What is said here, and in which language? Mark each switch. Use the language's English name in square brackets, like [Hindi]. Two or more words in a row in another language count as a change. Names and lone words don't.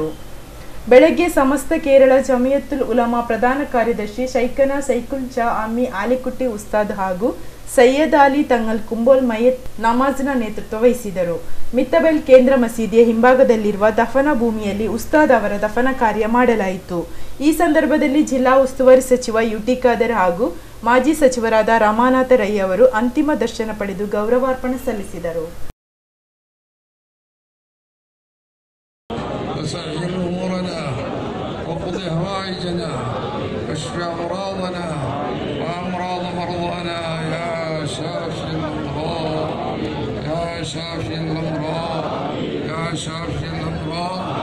[Kannada] ಬೆಳಗ್ಗೆ ಸಮಸ್ತ ಕೇರಳ ಜಮಿಯತುಲ್ ಉಲಮಾ ಪ್ರಧಾನ ಕಾರ್ಯದರ್ಶಿ ಶೈಖನಾ ಸೈಕುಲ್ ಜಾ ಅಮ್ಮಿ ಆಲಿಕುಟ್ಟಿ ಉಸ್ತಾದ್ ಹಾಗೂ ಸೈಯದ್ ಅಲಿ ತಂಗಲ್ ಕುಂಬೋಲ್ ಮಯ್ಯತ್ ನಮಾಜ್ನ ನೇತೃತ್ವ ವಹಿಸಿದರು. ಮಿತ್ತಬೈಲ್ ಕೇಂದ್ರ ಮಸೀದಿಯ ಹಿಂಭಾಗದಲ್ಲಿರುವ ದಫನ ಭೂಮಿಯಲ್ಲಿ ಉಸ್ತಾದ್ ಅವರ ದಫನ ಕಾರ್ಯ ಮಾಡಲಾಯಿತು. ಈ ಸಂದರ್ಭದಲ್ಲಿ ಜಿಲ್ಲಾ ಉಸ್ತುವಾರಿ ಸಚಿವ ಯುಟಿ ಖಾದರ್ ಹಾಗೂ ಮಾಜಿ ಸಚಿವರಾದ ರಮಾನಾಥ ರೈ ಅವರು ಅಂತಿಮ ದರ್ಶನ ಪಡೆದು ಗೌರವಾರ್ಪಣೆ ಸಲ್ಲಿಸಿದರು. [Arabic] وقضي هوائجنا واشف أمراضنا وأمراض مرضانا يا شافي الأمراض يا شافي الأمراض يا شافي الأمراض